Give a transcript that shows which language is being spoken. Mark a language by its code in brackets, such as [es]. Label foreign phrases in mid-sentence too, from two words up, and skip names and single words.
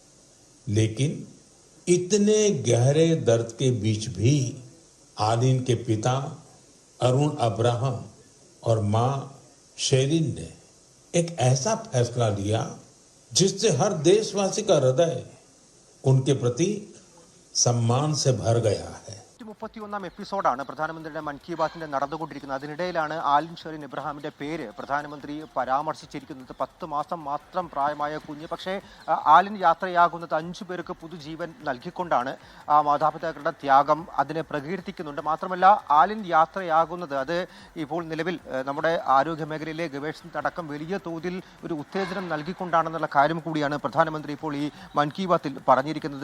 [hi] लेकिन इतने गहरे दर्द के बीच भी आलिन के पिता अरुण अब्राहम और मां शेरिन ने एक ऐसा फैसला लिया जिससे हर देशवासी का हृदय उनके प्रति सम्मान से भर गया है। [ml] 31 എപ്പിസോഡാണ് പ്രധാനമന്ത്രിയുടെ മൻ കി ബാത്തിന്റെ നടന്നുകൊണ്ടിരിക്കുന്നത്. അതിനിടയിലാണ് ആലിൻ ഷെറിൻ ഇബ്രാഹിമിന്റെ പേര് പ്രധാനമന്ത്രി പരാമർശിച്ചിരിക്കുന്നത്. 10 മാസം മാത്രം പ്രായമായ കുഞ്ഞ്. പക്ഷേ ആലിൻ യാത്രയാകുന്നത് 5 പേർക്ക് പുതുജീവൻ നൽകിക്കൊണ്ടാണ്. മാതാപിതാക്കളുടെ ത്യാഗം അതിനെ പ്രകീർത്തിക്കുന്നുണ്ട്. മാത്രമല്ല, ആലിൻ യാത്രയാകുന്നത് അത് ഇപ്പോൾ നിലവിൽ നമ്മുടെ ആരോഗ്യ മേഖലയിലെ ഗവേഷണത്തടക്കം വലിയ തോതിൽ ഒരു ഉത്തേജനം നൽകിക്കൊണ്ടാണെന്നുള്ള കാര്യം കൂടിയാണ് പ്രധാനമന്ത്രി ഇപ്പോൾ ഈ മൻ കി ബാത്തിൽ പറഞ്ഞിരിക്കുന്നത്.